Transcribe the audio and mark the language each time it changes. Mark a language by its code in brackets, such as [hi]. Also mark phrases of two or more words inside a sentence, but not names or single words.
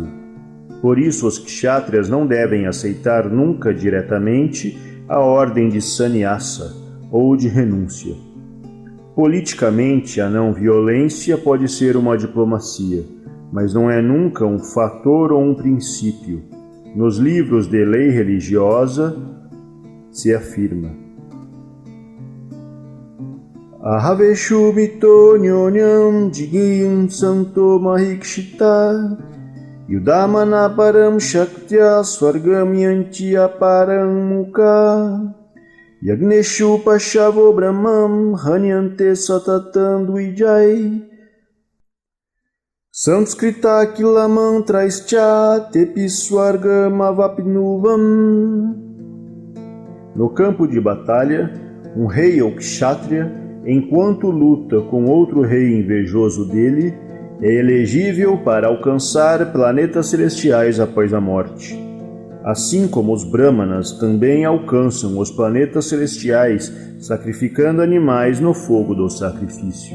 [pt] Por isso, os Kshatriyas não devem aceitar nunca diretamente a ordem de sannyasa ou de renúncia. Politicamente, a não-violência pode ser uma diplomacia, mas não é nunca um fator ou um princípio. Nos livros de lei religiosa se afirma: [sa] Ahaveshu mito nyonyam jigiyum santo mahikshita yudamana param shaktya swargam yanti aparam mukha Yagneshu Pashavo Brahmam Hanyante Satatam Dvijai Samskrita Kila Mantraischa Tepiswargam Avapnuvam. [pt] No campo de batalha, um rei ou kshatriya, enquanto luta com outro rei invejoso dele, é elegível para alcançar planetas celestiais após a morte. Assim como os brahmanas também alcançam os planetas celestiais sacrificando animais no fogo do sacrifício.